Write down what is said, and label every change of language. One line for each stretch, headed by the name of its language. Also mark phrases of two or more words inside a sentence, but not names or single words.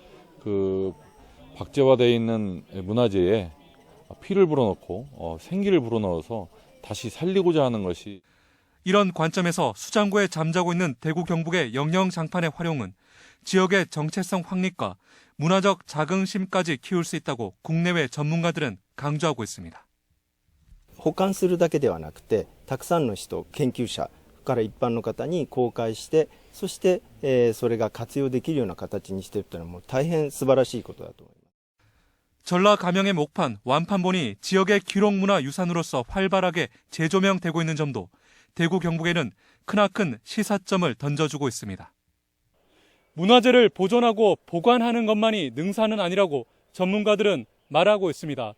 Korean: 박제화되어 있는 문화재에 피를 불어넣고 생기를 불어넣어서 다시 살리고자 하는 것이. 이런 관점에서 수장고에 잠자고 있는 대구 경북의 영영장판의 활용은 지역의 정체성 확립과 문화적 자긍심까지 키울 수 있다고 국내외 전문가들은 강조하고 있습니다.
Japanese: 保管するだけではなくて、たくさんの人、研究者から一般の方に公開して、そして、それが活用できるような形にしているというのはもう大変素晴らしいことだと思います。
Korean: 전라가명의 목판, 완판본이 지역의 기록문화유산으로서 활발하게 재조명되고 있는 점도 대구 경북에는 크나큰 시사점을 던져주고 있습니다. 문화재를 보존하고 보관하는 것만이 능사는 아니라고 전문가들은 말하고 있습니다.